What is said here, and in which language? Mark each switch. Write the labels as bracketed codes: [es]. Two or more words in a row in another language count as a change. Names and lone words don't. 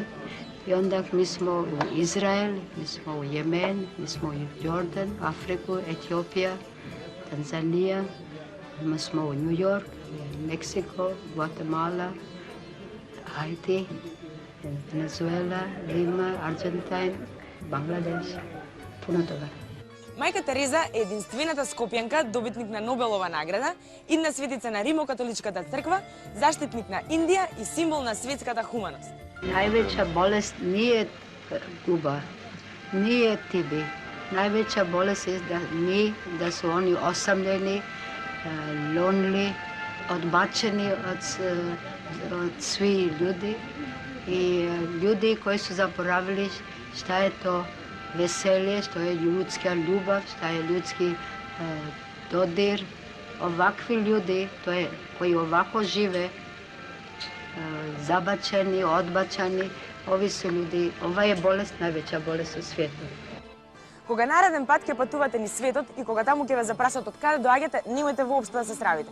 [bs] I onda mi smo u Izrael, mi smo u Jemen, mi smo u Jordan, Afriku, Etiopija, Tanzanija, mi smo u New York, Meksiko, Guatemala, Haiti, Venezuela, Lima, Argentina, Bangladеш, puno toga. [mk] Мајка Тереза е единствената скопјанка, добитник на Нобелова награда, идна светица на Римокатоличката црква, заштитник на Индија и символ на светската хуманост. [bs] Najveća bolest nije guba, nije tibi. Najveća bolest je da su oni osamljeni, lonely, odbačeni od svih ljudi i ljudi koji su zaboravili šta je to veselje, što je ljudska ljubav, šta je ljudski dodir. Ovakvi ljudi koji ovako žive, zabačeni, odbačeni, ovi su ljudi, ova je bolest najveća bolest u svijetu. [mk] Кога нареден пат ќе патувате низ светот и кога таму ќе ве запрашат од каде доаѓате, немојте воопшто да се срамите.